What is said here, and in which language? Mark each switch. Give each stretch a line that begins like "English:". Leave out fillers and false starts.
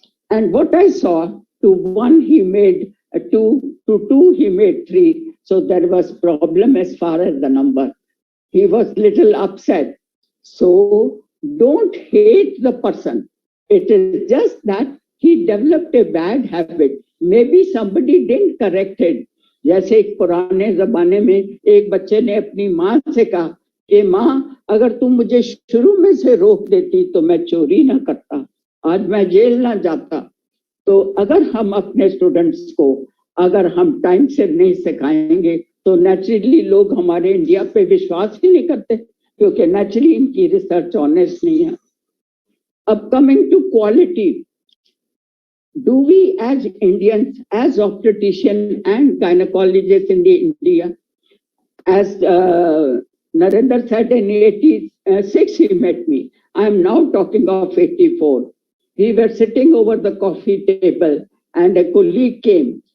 English: And what I saw, to one he made 2, to 2 he made 3. So there was problem as far as the number. He was little upset. So don't hate the person. It is just that he developed a bad habit. Maybe somebody didn't correct it.
Hindi: जैसे एक पुराने जमाने में एक बच्चे ने अपनी माँ से कहा कि माँ अगर तुम मुझे शुरू में से रोक देती तो मैं चोरी ना करता, आज मैं जेल ना जाता. तो अगर हम अपने स्टूडेंट्स को अगर हम टाइम से नहीं सिखाएंगे तो नेचुरली लोग हमारे इंडिया पे विश्वास ही नहीं करते क्योंकि नेचुरली इनकी रिसर्च ऑनेस्ट नहीं है.
English: अब coming to quality, do we as Indians, as obstetrician and gynecologists in India, as Narendra said in 86 he met me. I am now talking of 84. We were sitting over the coffee table and a colleague came.